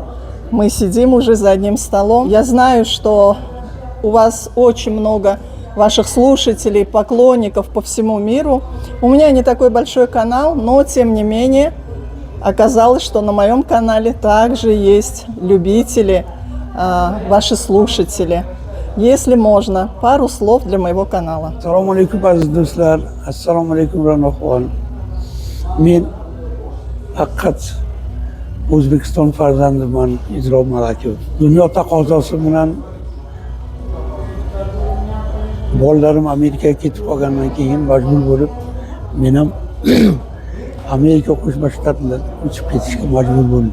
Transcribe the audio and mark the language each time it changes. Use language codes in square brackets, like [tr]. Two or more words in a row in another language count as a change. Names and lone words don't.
[ru] Мы сидим уже за одним столом. Я знаю, что у вас очень много ваших слушателей, поклонников по всему миру. У меня не такой большой канал, но тем не менее оказалось, что на моем канале также есть любители, ваши слушатели. Если можно, пару слов для моего канала. [uz] Assalomu alaykum aziz do'stlar. Assalomu alaykum Ranoxon. Men haqiqat O'zbekiston farzandiman, Izro Malakov. Dunyo taqozosi bilan bolalarim Amerikaga ketib qolgandan keyin majbur bo'lib, men ham Amerika Qo'shma Shtatlarga ko'chib ketishga majbur bo'ldim.